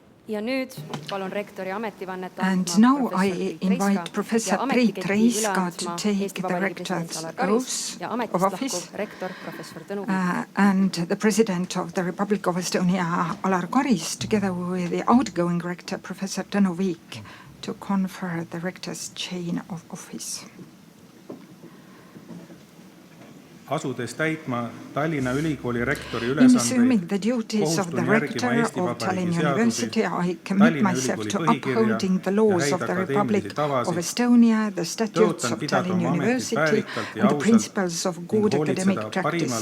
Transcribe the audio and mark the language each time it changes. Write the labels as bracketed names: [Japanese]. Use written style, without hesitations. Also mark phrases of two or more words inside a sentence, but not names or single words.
[Estonian] Ja nüüd palun rektori ametivannet [English] And now I invite Professor Priit Reiska to take the rector's oath of office. And the President of the Republic of Estonia, Alar Karis, together with the outgoing rector, Professor Tõnu Viik, to confer the rector's chain of office. [Estonian] Asudes täitma Tallinna Ülikooli rektori [English] In assuming the duties of the rector of Tallinn University, I commit myself to upholding the laws of the Republic of Estonia, the statutes of Tallinn University, and the principles of good academic practice.